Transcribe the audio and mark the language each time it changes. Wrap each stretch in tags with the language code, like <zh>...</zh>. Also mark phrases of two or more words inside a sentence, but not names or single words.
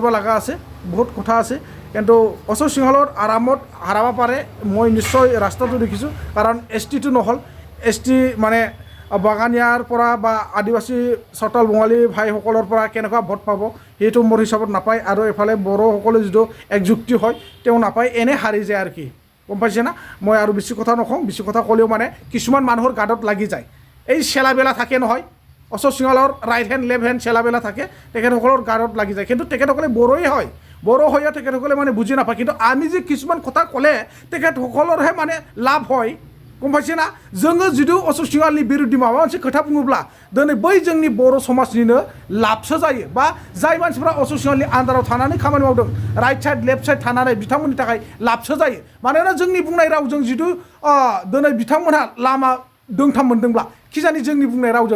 <as>লগা আছে বহুত কথা আছে কিন্তু অশোক সিংহালৰ আৰামত হাৰাব পাৰে মই নিশ্চয় ৰাস্তাটো দেখিছোঁ কাৰণ STটো নহ'ল ST মানে বাগানীয়াৰ পৰা বা আদিবাসী চটাল বঙালী ভাইসকলৰ পৰা কেনেকুৱা ভোট পাব সেইটো মোৰ হিচাপত নাপায় আৰু এফালে বড়োসকলে যিটো একযুক্তি হয় তেওঁ নাপায় এনে হাৰি যায় আৰু কি গম পাইছে না মই আৰু বেছি কথা নকওঁ বেছি কথা ক'লেও মানে কিছুমান মানুহৰ গাঁতত লাগি যায় এই চেলাবেলা থাকে নহয় অশোক সিংহালৰ</as> <en>right hand left hand</en> <as>চেলাবেলা থাকে তেখেতসকলৰ গাঁতত লাগি যায় কিন্তু তেখেতসকলে বড়ো হৈও তেখেতসকলে মানে বুজি নাপায় কিন্তু আমি যে কিছুমান কথা ক'লে তেখেতসকলৰহে মানে লাভ হয় গম পাইছে না</as> <brx>जोङो जुदि अशोक सिंहालनि बिरुद्धে माबा मोनसे खोथा बुङोब्ला दिनै बै जोंनि बर' समाजनिनो लाबसो जायो बा जाय मानसिफ्रा अशोक सिंहालनि आन्दाराव थानानै खामानि मावदों</brx> <en>right side left side</en> <brx>थानानै बिथांमोननि थाखाय लाबसो जायो मानोना जोंनि बुंनाय रावजों जुदि दिनै बिथांमोनहा लामा दोंथाम मोनदोंब्ला खिजानि जोंनि बुंनाय रावजों</brx>